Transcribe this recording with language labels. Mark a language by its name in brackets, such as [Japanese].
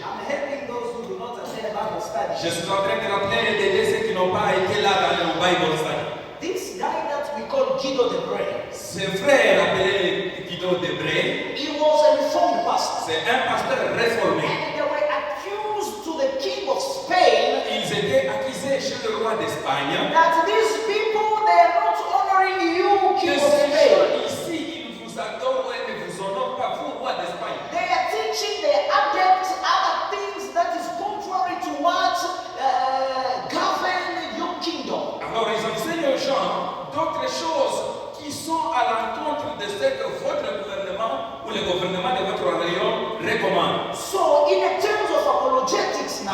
[English] I'm helping those who do not attend Bible study. [French] Je suis en train de rappeler et d'aider ceux qui n'ont pas été là dans le Bible study. [English] This guy that we call Guido de Bray, [French] Ce frère appelé Guido de Bray, [English] he was a reformed pastor. [French] c'est un pasteur réformé. [English] And they were accused to the king of Spain [French] Ils étaient accusés chez le roi d'Espagne [English] that these people, they are not honoring you, [French] que [English] king of [French] ces [English] Spain. [French] gens ici, ils ne vous adorent et ne vous honorent pas, vous, roi d'Espagne. [English] They are teaching their adepts other things that is contrary to what govern your kingdom. [French] Alors ils enseignent aux gens d'autres choses qui sont à l'encontre de ce que votre gouvernement ou le gouvernement de votre royaume recommande. [English] So, in terms of apologetics now,